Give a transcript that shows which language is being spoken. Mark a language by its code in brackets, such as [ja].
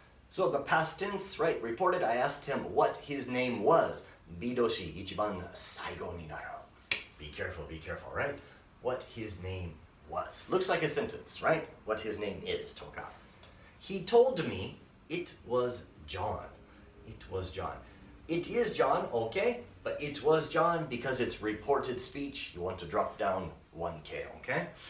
[en] So the past tense, right, reported, I asked him what his name was. [ja] B動詞一番最後になる. [en] Be careful, right? What his name was. Looks like a sentence, right? What his name is, [ja] とか. [en] He told me it was John. It was John. It is John, okay? But it was John because it's reported speech. You want to drop down 1K, okay?